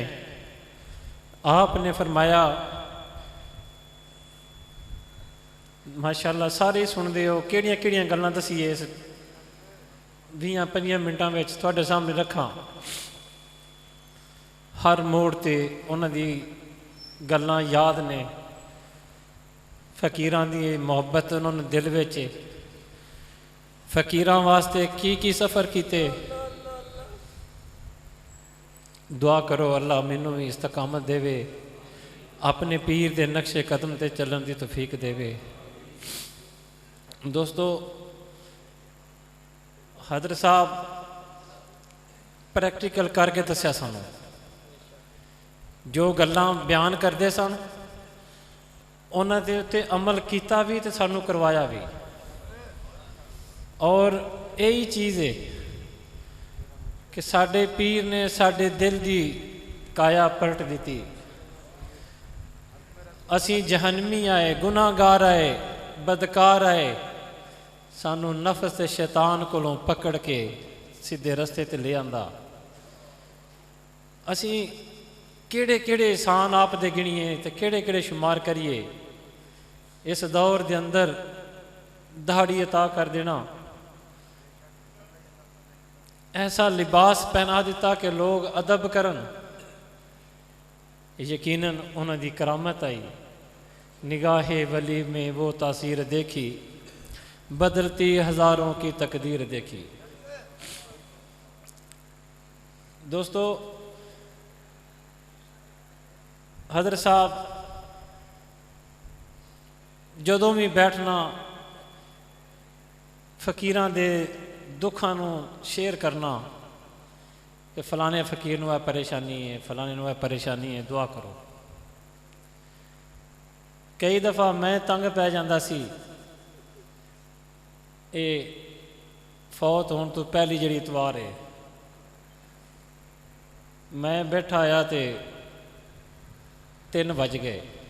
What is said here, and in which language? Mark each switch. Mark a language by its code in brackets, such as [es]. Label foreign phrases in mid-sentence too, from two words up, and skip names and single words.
[pa] آپ نے فرمایا ماشاءاللہ سارے سن دے ہو کیڑیاں کیڑیاں گلاں دسیے اس 20-25 منٹاں وچ تواڈے سامنے رکھاں. ہر موڑ تے انہاں دی گلاں یاد نے، فقیراں دی محبت انہوں نے دل وچ، فقیراں واسطے کی سفر کیتے. دعا کرو اللہ مینوں بھی استقامت دے وے، اپنے پیر دے نقش قدم تے چلن دی توفیق دے وے. دوستو حضرت صاحب پریکٹیکل کر کے دسیا سانوں، جو گلاں بیان کردے سن انہاں دے اتے عمل کیتا بھی تے سانوں کروایا بھی. [ur] اور یہی چیز ہے کہ [pa] ساڈے پیر نے ساڈے دل دی کایا پلٹ دیتی. اسی جہنمی آئے، گناہ گار آئے، بدکار آئے، سانوں نفس تے شیطان کولوں پکڑ کے سیدھے رستے تے لے آندا. اسی کیڑے کیڑے احسان آپ دے گنیے تے کیڑے کیڑے شمار کریے. اس دور دے اندر دہاڑی عطا کر دینا، ایسا لباس پہنا دیتا کہ لوگ ادب کرن، یقیناً انہاں دی کرامت آئی. [ur] نگاہ ولی میں وہ تاثیر دیکھی، بدلتی ہزاروں کی تقدیر دیکھی. [pa] دوستو حضرت صاحب جدوں بھی بیٹھنا فقیراں دے دکھاں نو شیئر کرنا کہ فلانے فقیر نو ہے پریشانی ہے، فلانے نو ہے پریشانی ہے، دعا کرو. کئی دفعہ میں تنگ پہ جاندہ سی، اے فوت ہون تو پہلی جڑی اتوار ہے، میں بیٹھا آیا تے 3 بج گئے.